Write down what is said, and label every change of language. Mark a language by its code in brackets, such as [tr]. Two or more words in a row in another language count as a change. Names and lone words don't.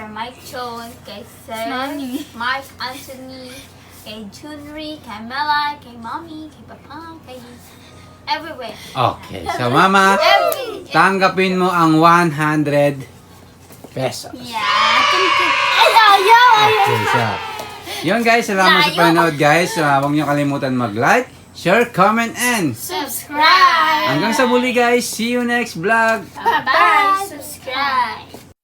[tl] Mike Chon, kay Sir Mark Anthony, kay Junri, kay Mela, kay Mommy, kay Papa, kay everywhere. Okay, so mama, tanggapin mo ang 100 pesos. Yeah. Okay, so, yun guys, salamat sa panonood guys. Huwag niyo kalimutan mag-like, [en] share, comment, and [tl] Subscribe! hanggang sa muli guys. [en] See you next vlog. Bye-bye. Subscribe.